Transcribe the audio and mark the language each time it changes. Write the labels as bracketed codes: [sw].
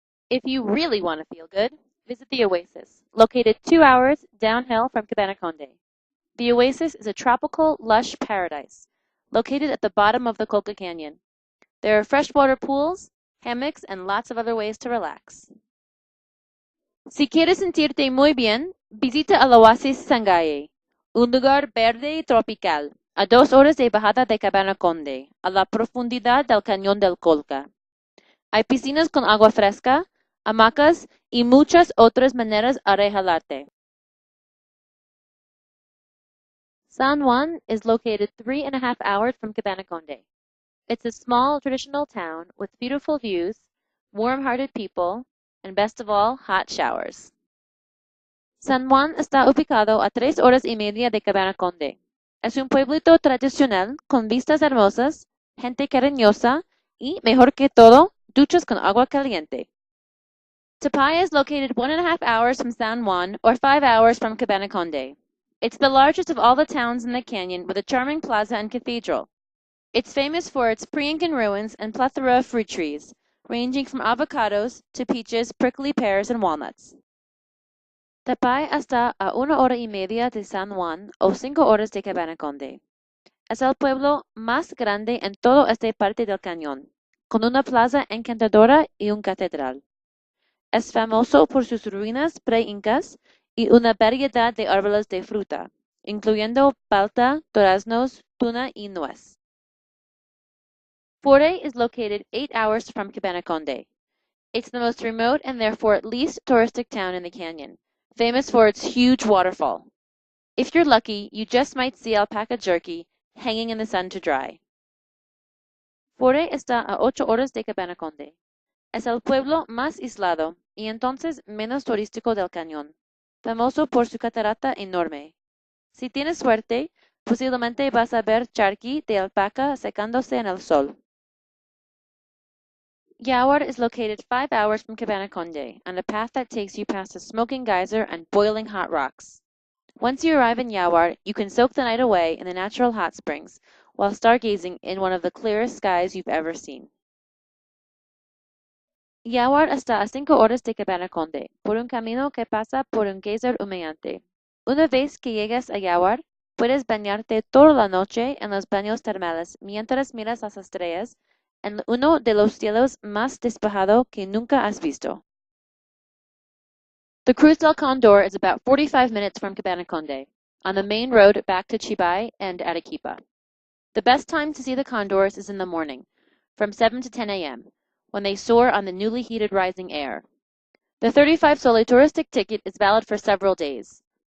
[en] If you really want to feel good, visit the Oasis, located 2 hours downhill from Cabanaconde. The Oasis is a tropical, lush paradise, located at the bottom of the Colca Canyon. There are freshwater pools, hammocks, and lots of other ways to relax. [es] Si quieres sentirte muy bien, visita el Oasis Sangaye, un lugar verde y tropical, a 2 horas de bajada de Cabanaconde, a la profundidad del cañón del Colca. Hay piscinas con agua fresca, hamacas y muchas otras maneras a relajarte. [en] San Juan is located 3.5 hours from Cabanaconde. It's a small, traditional town with beautiful views, warm-hearted people, and best of all, hot showers. [es] San Juan está ubicado a 3 horas y media de Cabanaconde. Es un pueblito tradicional con vistas hermosas, gente cariñosa y, mejor que todo, duchas con agua caliente. [en] Tapaya is located 1.5 hours from San Juan or 5 hours from Cabanaconde. It's the largest of all the towns in the canyon with a charming plaza and cathedral. It's famous for its pre-Incan ruins and plethora of fruit trees, ranging from avocados to peaches, prickly pears, and walnuts. [es] Tapay está a 1 hora y media de San Juan o 5 horas de Cabanaconde. Es el pueblo más grande en toda esta parte del cañón, con una plaza encantadora y una catedral. Es famoso por sus ruinas pre-incas y una variedad de árboles de fruta, incluyendo palta, duraznos, tuna y nuez. [en] Forte is located 8 hours from Cabanaconde. It's the most remote and therefore least touristic town in the canyon, famous for its huge waterfall. If you're lucky, you just might see alpaca jerky hanging in the sun to dry. [es] Forte está a 8 horas de Cabanaconde. Es el pueblo más aislado y entonces menos turístico del cañón, famoso por su catarata enorme. Si tienes suerte, posiblemente vas a ver charqui de alpaca secándose en el sol. [en] Yawar is located 5 hours from Cabanaconde on a path that takes you past a smoking geyser and boiling hot rocks. Once you arrive in Yawar, you can soak the night away in the natural hot springs while stargazing in one of the clearest skies you've ever seen. [es] Yawar está a 5 horas de Cabanaconde, por un camino que pasa por un geyser humeante. Una vez que llegas a Yawar, puedes bañarte toda la noche en los baños termales mientras miras las estrellas en uno de los cielos más despejado que nunca has visto. [en] The Cruz del Condor is about 45 minutes from Cabanaconde, on the main road back to Chibay and Arequipa. The best time to see the condors is in the morning, from 7 to 10 a.m., when they soar on the newly heated rising air. The 35 Sole touristic ticket is valid for several days.